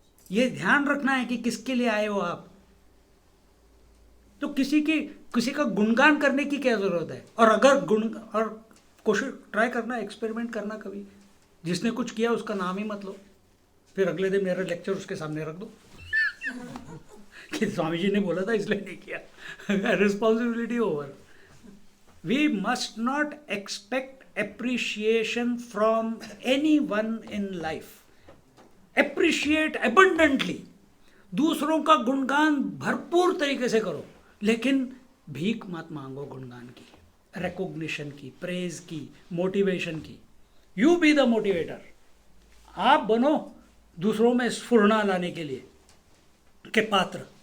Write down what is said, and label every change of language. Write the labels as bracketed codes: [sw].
[hi] ये ध्यान रखना है कि किसके लिए आए हो आप। तो किसी का गुणगान करने की क्या जरूरत है? और अगर और कोशिश ट्राई करना, एक्सपेरिमेंट करना, कभी जिसने कुछ किया उसका नाम ही मत लो, फिर अगले दिन मेरा लेक्चर उसके सामने रख दो कि स्वामी जी ने बोला था इसलिए नहीं किया। [en] Responsibility over. We must not expect appreciation from anyone in life. Appreciate abundantly. [hi] दूसरों का गुणगान भरपूर तरीके से करो, लेकिन भीख मत मांगो गुणगान की, रिकॉग्निशन की, प्रेज की, मोटिवेशन की। [en] You be the motivator. [hi] आप बनो दूसरों में स्फुरना लाने के लिए के पात्र।